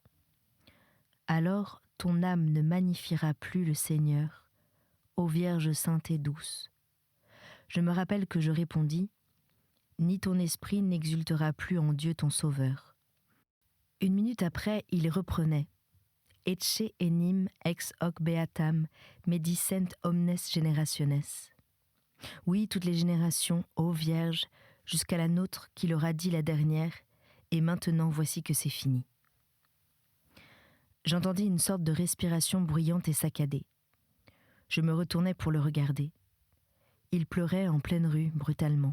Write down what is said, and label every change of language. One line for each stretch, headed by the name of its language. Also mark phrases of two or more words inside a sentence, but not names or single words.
French: « Alors ton âme ne magnifiera plus le Seigneur, ô Vierge sainte et douce. » Je me rappelle que je répondis « Ni ton esprit n'exultera plus en Dieu ton Sauveur. » Une minute après, il reprenait «
Latin: Ecce enim ex hoc beatam medicent omnes generationes.
French: » Oui, toutes les générations, ô Vierge, jusqu'à la nôtre qui l'aura dit la dernière, et maintenant voici que c'est fini. J'entendis une sorte de respiration bruyante et saccadée. Je me retournai pour le regarder. Il pleurait en pleine rue, brutalement.